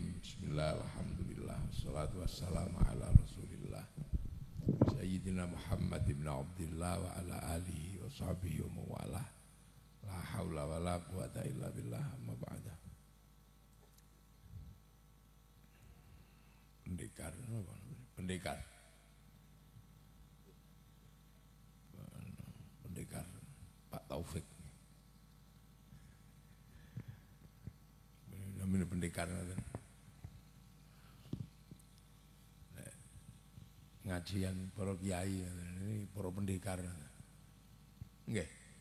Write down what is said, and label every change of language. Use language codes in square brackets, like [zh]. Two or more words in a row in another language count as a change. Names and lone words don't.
[ar] بسم الله الرحمن الرحيم. والصلاة والسلام على رسول الله سيدنا محمد بن عبد الله وعلى آله وصحبه ومن والاه. لا حول ولا قوة إلا بالله أما بعد. [id] Pendekar Pak Taufik namanya pendekar ngajian para kiai ini para pendekar nggih